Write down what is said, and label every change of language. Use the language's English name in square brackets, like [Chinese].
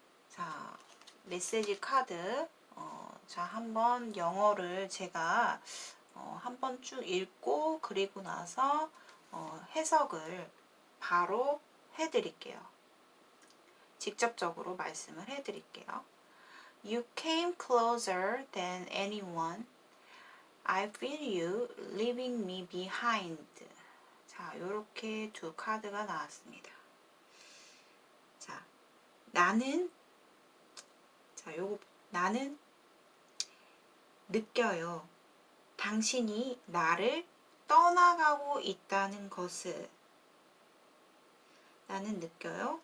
[Korean] 자 메시지 카드 자 한번 영어를 제가 한번 쭉 읽고 그리고 나서 해석을 바로 해드릴게요. 직접적으로 말씀을 해드릴게요. [English] You came closer than anyone. I feel you leaving me behind. [Korean] 자, 요렇게 두 카드가 나왔습니다. 자, 나는 나는 느껴요. 당신이 나를 떠나가고 있다는 것을. 나는 느껴요.